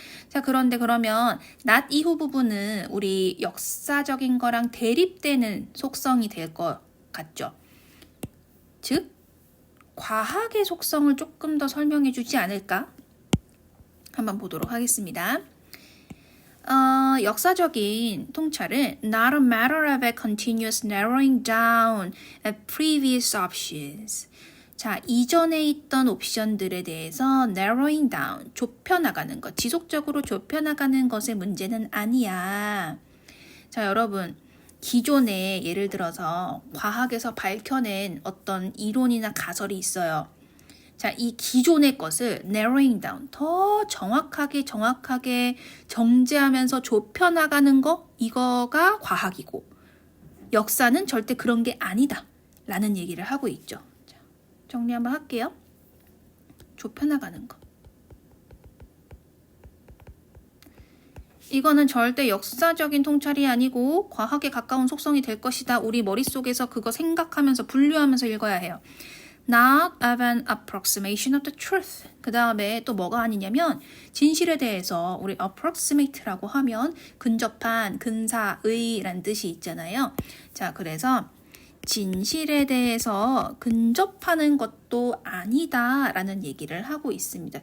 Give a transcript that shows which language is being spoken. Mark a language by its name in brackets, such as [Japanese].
[Korean] 자, 그런데 그러면 not 이후 부분은 우리 역사적인 거랑 대립되는 속성이 될 것 같죠? 즉, 과학의 속성을 조금 더 설명해 주지 않을까? 한번 보도록 하겠습니다. 역사적인 통찰은 [English] not a matter of a continuous narrowing down of previous options. [Korean] 자, 이전에 있던 옵션들에 대해서 narrowing down, 좁혀나가는 것, 지속적으로 좁혀나가는 것의 문제는 아니야. 자, 여러분, 기존에 예를 들어서 과학에서 밝혀낸 어떤 이론이나 가설이 있어요. 자, 이 기존의 것을 narrowing down, 더 정확하게 정제하면서 좁혀나가는 거, 이거가 과학이고 역사는 절대 그런 게 아니다 라는 얘기를 하고 있죠. 자, 정리 한번 할게요. 좁혀나가는 거. 이거는 절대 역사적인 통찰이 아니고 과학에 가까운 속성이 될 것이다. 우리 머릿속에서 그거 생각하면서 분류하면서 읽어야 해요. [English] Not of an approximation of the truth. [Korean] 그 다음에 또 뭐가 아니냐면 진실에 대해서 우리 approximate라고 하면 근접한, 근사의라는 뜻이 있잖아요. 자, 그래서 진실에 대해서 근접하는 것도 아니다라는 얘기를 하고 있습니다.